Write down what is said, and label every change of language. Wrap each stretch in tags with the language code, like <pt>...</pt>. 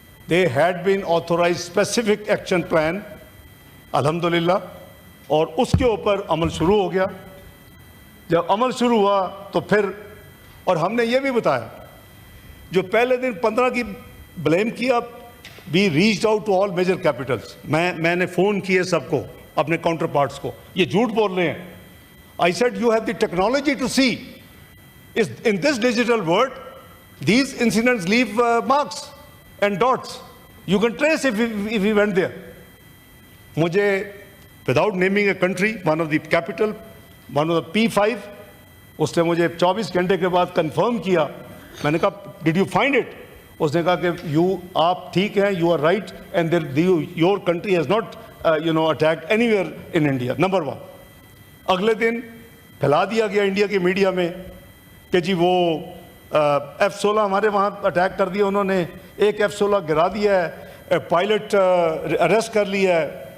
<en>they had been authorize specific action plan</en> <ur>الحمدللہ، اور اس کے اوپر عمل شروع ہو گیا. جب عمل شروع ہوا تو پھر، اور ہم نے یہ بھی بتایا جو پہلے دن 15 کی بلیم کیا،</ur> <en>Be reached out to all major capitals.</en> <ur>میں نے فون کیے سب کو، اپنے کاؤنٹر پارٹس کو. یہ جھوٹ بول رہے ہیں.</ur> <en>I said you have the technology to see in this digital world these incidents leave marks and dots. You can trace if we went there.</en> <ur>مجھے</ur> <en>without naming a country, one of the capital, one of the P5,</en> <ur>اس نے مجھے 24 گھنٹے کے بعد confirm کیا. میں نے کہا</ur> <en>Did you find it?</en> <ur>اس نے کہا کہ آپ ٹھیک ہیں,</ur> <en>You are right, and your country has not attacked anywhere in India. Number 1.</en> <ur>اگلے دن پھیلا دیا گیا انڈیا کی میڈیا میں کہ جی وہ F-16 ہمارے وہاں اٹیک کر دیا انہوں نے, ایک F-16 گرا دیا ہے, پائلٹ اریسٹ کر لیا ہے.</ur>